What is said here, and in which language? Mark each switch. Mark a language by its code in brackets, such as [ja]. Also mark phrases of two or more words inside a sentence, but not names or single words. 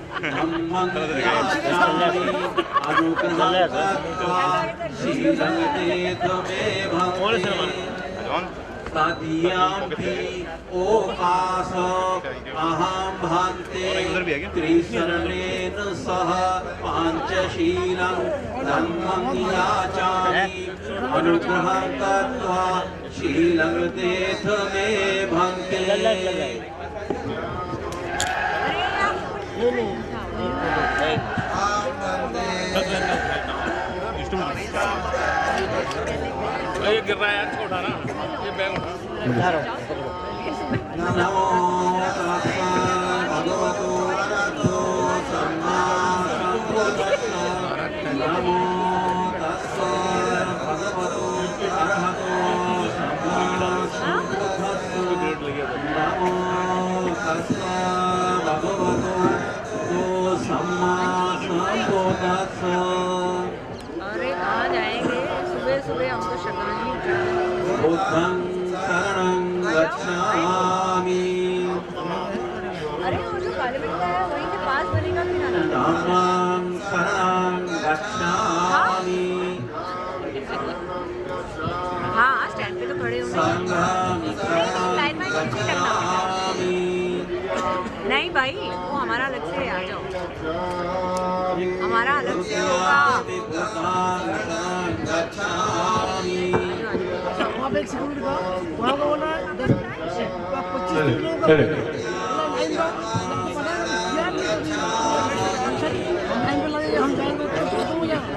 [pi] नम्मन्याचामि अनुग्रहं कृत्वा शीलं तेथ मे भन्ते तदीयंपि ओकाश अहं भन्ते त्रिशरणेन सह पांचशीलं धम्मं याचामि अनुग्रहं कृत्वा शीलं तेथ मे भन्ते [hi] ये गिर रहा है यार, इसको उठाना, ये बैग उठा रहा हूँ। [pi] नमो तस्मै भगवतो अरहतो सम्मा सम्बुद्धस्स नमो तस्मै भगवतो अरहतो सम्मा सम्बुद्धस्स नमो तस्मै भगवतो अरहतो सम्मा सम्बुद्धस्स। [hi] अरे कहाँ जाएंगे सुबह सुबह, हम तो शतानी [pi] बुद्धं शरणं गच्छामि। [hi] अरे वो जो काले बिल्ला है वहीं के पास बनेगा कि ना? [pi] धम्मं शरणं गच्छामि। [hi] हाँ स्टैंड पे तो खड़े होंगे। [pi] संघं [hi] लाइन में [pi] शरणं गच्छामि। [hi] नहीं भाई वो हमारा अलग से आ जाओ, हमारा अलग से होगा। वहाँ पे एक सिक्योरिटी था, वहाँ का बोला 25 लोगों का लाइन का लाइन पे लगे, हम जाएंगे तो खत्म हो जाएगा।